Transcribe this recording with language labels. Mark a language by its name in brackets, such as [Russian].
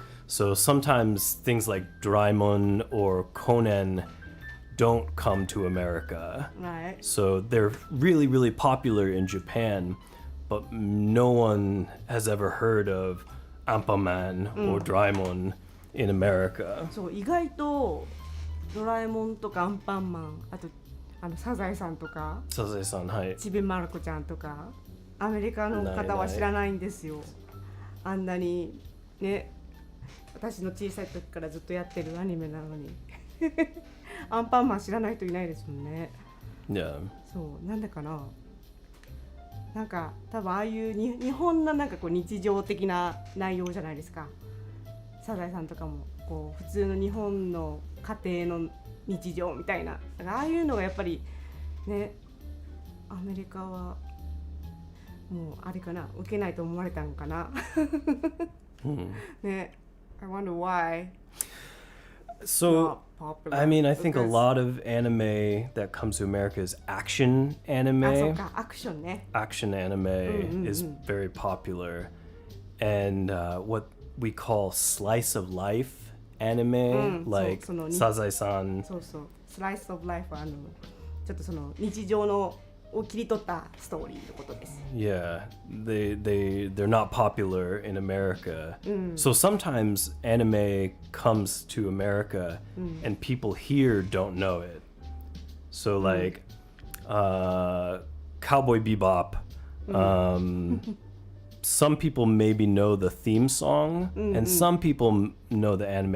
[English] So sometimes things like Doraemon or Conan don't come to America. Right. So they're really, really popular in Japan, but no one has ever heard of Anpanman or Doraemon in America. [Japanese] そう意外とドラえもんとかアンパンマン、あとサザエさんとか、はい。ちびまる子ちゃんとか、アメリカの方は知らないんですよ。あんなにね、私の小さい時からずっとやってるアニメなのに。アンパンマン知らない人いないですもんね。 [English] Yeah. [Japanese] そうなんでかな。なんか多分ああいう日本のなんかこう日常的な内容じゃないですか。サザエさんとかもこう普通の日本の家庭の日常みたいな、だからああいうのがやっぱりね、アメリカはもうあれかな、受けないと思われたのかな。 [English] ね、I wonder why. So, I mean, I think a lot of anime that comes to America is action [Japanese] あ、そう [English] anime. [Japanese] か、アクションね。 [English] Action anime is very popular. And what we call slice of life anime, like そう、その Sazai-san. [Japanese] そうそう、スライスオブライフはちょっとその日常のを切り取ったストーリーのことです。 [English] Yeah, they're not popular in America. So sometimes anime comes to America and people here don't know it. So like Cowboy Bebop, some people maybe know the theme song and some people know the anime.